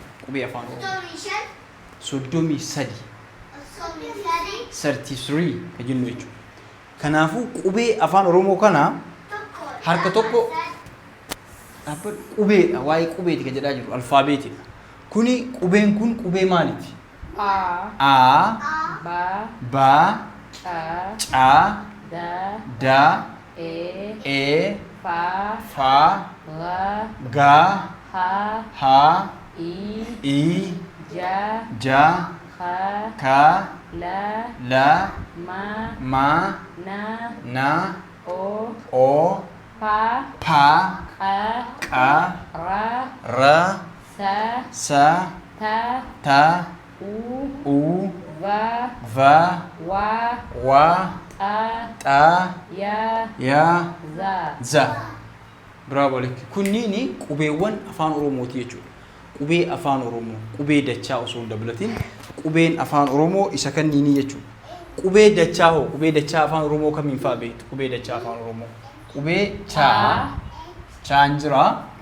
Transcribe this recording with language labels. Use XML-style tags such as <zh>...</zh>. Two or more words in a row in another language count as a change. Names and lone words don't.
<om>Qubee afaan Oromoo. 33. 33 kan jennu jechuudha. Kanaafuu qubee afaan Oromoo kana harka tokko qubeedha. Waa'ee qubeeti kan jedhaa jiru. Alfaabeetiidha. Kuni qubeen kun qubee maaliiti? A, Ba, Ca, Da, E, Fa, Ga, Ha, I, Ja, Ka, La, Ma, Na, O, Pa, Ka, Ra, Sa, Ta, U, Va, Wa, Ta, Ya, Za. Bravo lek. Kunniini qubeewwan afaan Oromooti jechuudha. Qubee afaan Oromoo, qubee dachaa osoo hin dabalatin qubeen afaan Oromoo isa kanniini jechuudha. Qubee dachaa hoo, qubee dachaa afaan Oromoo kamiin fa'aa beektu? Qubee dachaa afaan Oromoo. Qubee Chaa, Chaan jira.</om>